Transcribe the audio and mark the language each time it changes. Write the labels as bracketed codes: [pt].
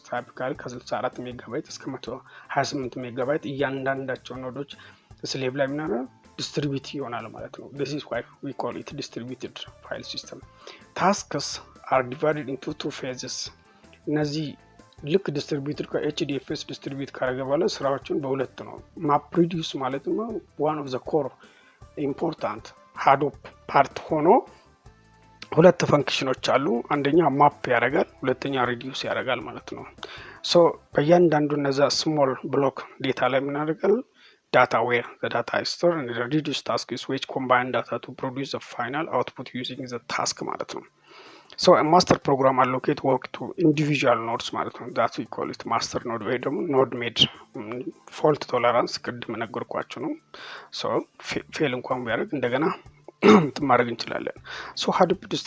[am] typically ከ64 ሜጋባይት እስከ 128 ሜጋባይት እያንዳንዳቸው ኖዶች ስሌቭ ላይ ምናምን ዲስትሪቢዩት ይሆናል ማለት ነው። [en] This is why we call it distributed file system. Tasks are divided into two phases. [am] እነዚህ ልክ ዲስትሪቢዩትድ ከኤችዲኤፍኤስ ዲስትሪቢዩት ካደረገ በኋላ ስራዎችን በሁለት ነው። MapReduce ማለት ነው [en] one of the core important Hadoop [am] ፓርት ሆኖ ሁለት ፈንክሽኖች አሉ። አንደኛ ማፕ ያደርጋል፣ ሁለተኛ ሪዲዩስ ያደርጋል ማለት ነው። ሶ በእያንዳንዱ እነዛ ስሞል ብሎክ ዴታ ላይ ምን ያደርጋል? [en] data where the data is stored and the reduce task is which combine data to produce the final output using the task [am] ማለት ነው። [en] So a master program allocate work to individual nodes ማለት ነው። that we call it master node [am] ወይ ደግሞ [en] node made fault tolerance [am] ቅድም ነገርኳችሁ ነው። [en] so [am] ፌል እንኳን ቢያደርግ እንደገና ማድረግ እንችላለን። [en] so Hadoop